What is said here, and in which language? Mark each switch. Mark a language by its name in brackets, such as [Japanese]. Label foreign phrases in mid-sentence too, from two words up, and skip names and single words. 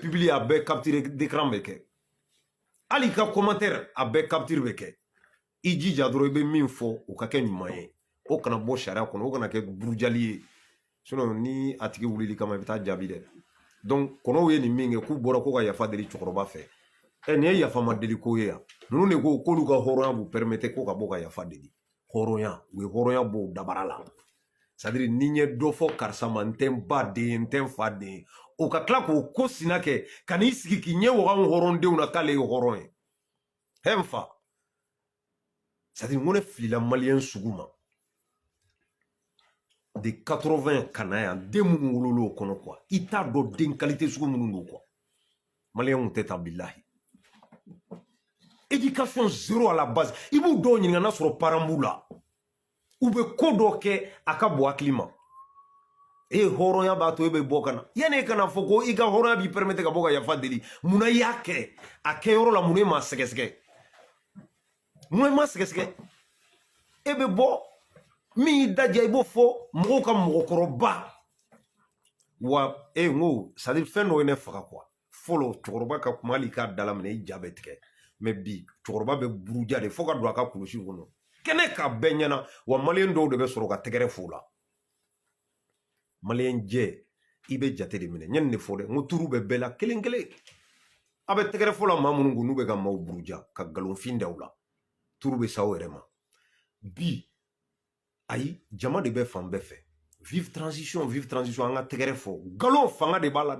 [Bambara] publier a bɛɛ capture d'écran bɛ kɛ hali i ka commentaire a bɛɛ capture bɛ kɛ i jija dɔrɔn i bɛ min fɔ o ka kɛ ɲuman ye o kana bɔ sariya kɔnɔ o kana kɛ burujali ye sinon ni a tigi wulili kama i bɛ taa jaabi dɛ donc kɔnɔw ye nin min kɛ k'u bɔra ko ka yafa deli cɛkɔrɔba fɛ nin ye yafama deli ko ye yan ninnu de ko k'olu ka hɔrɔnya b'u permettre ko ka bɔ ka yafa deli hɔrɔnya u ye hɔrɔnya bɔ u dabara la [French] c'est à dire [Bambara] ni n ye dɔ fɔ karisa ma n tɛ n ba den ye n tɛ n fa den ye o ka tila k'o ko sina kɛ ka n'i sigi k'i ɲɛ waga n hɔrɔndenw na k'ale ye hɔrɔn ye he n fa [French] c'est à dire [Bambara] n ko ne filila maliyɛn sugu ma de 80 ka na yan den minnu wolol'o kɔnɔ quoi i t'a dɔn den qualité sugu minnu don quoi maliyɛnw tɛ taa bilahi [French] éducation zéro à la base [Bambara] i b'u dɔw ɲininka n'a sɔrɔ parent b'u la u bɛ ko dɔ kɛ a ka bɔ hakili ma e hɔrɔnya b'a to e bɛ bɔ ka na yanni e kana fɔ ko i ka hɔrɔnya b'i permettre ka bɔ ka yafa deli munna i y'a kɛ a kɛyɔrɔ la munna e m'a sɛgɛsɛgɛ munna e m'a sɛgɛsɛgɛ e bɛ bɔ min y'i daja i b'o fɔ mɔgɔw ka mɔgɔkɔrɔba wa e n ko [French] c'est à dire [Bambara] fɛn dɔ ye ne faga quoi fɔlɔ cɛkɔrɔba ka kuma hali k'a dala minɛ i ja bɛ tigɛ mais bi cɛkɔrɔba bɛ buruja de fo ka don a ka kulusi kɔnɔ kɛnɛ ka bɛɛ ɲɛna wa maliyɛn dɔw de bɛ sɔrɔ ka tɛgɛrɛ f'u la maliyɛn jɛ i bɛ jate de minɛ n ye nin de fɔ dɛ n ko turu bɛ bɛɛ la kelen kelen a bɛ tɛgɛrɛ fɔ la maa minnu kun n'u bɛ ka maaw buruja ka nkalonfin da u la turu bɛ sa aw yɛrɛ ma bi ayi jama de bɛ fan bɛɛ fɛ [French] vive transition [Bambara] an ka tɛgɛrɛ fɔ galon fanga de b'a la